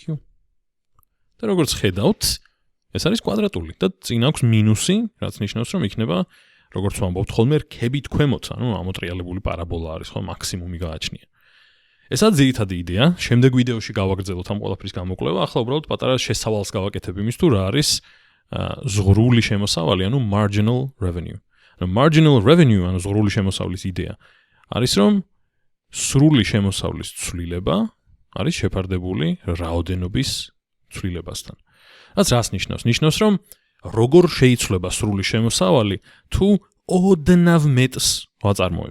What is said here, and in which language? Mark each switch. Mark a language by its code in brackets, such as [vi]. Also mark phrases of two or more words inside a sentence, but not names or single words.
[ka] და როგორც ხედავთ, ეს არის კვადრატული და წინ აქვს მინუსი, რაც ნიშნავს, რომ იქნება, როგორც ვამბობთ ხოლმე, რქებით ქვემოთ, ამოტრიალებული პარაბოლა არის, ხო, მაქსიმუმი გააჩნია. ესაც ძირითადი იდეა, შემდეგ ვიდეოში გავაგრძელოთ ამ ყველაფრის გამოკვლევა, ახლა უბრალოდ პატარა შესავალს გავაკეთებ იმის თუ რა არის ზღვრული შემოსავალი, [en] marginal revenue. Marginal revenue, [ka] ზღვრული შემოსავლის იდეა არის, რომ სრული შემოსავლის ცვლილება არის შეფარდებული რაოდენობის ცვლილებასთან. რაც ნიშნავს? ნიშნავს, რომ როგორ შეიცვლება სრული შემოსავალი თუ ოდნავ მეტს ვაწარმოებ.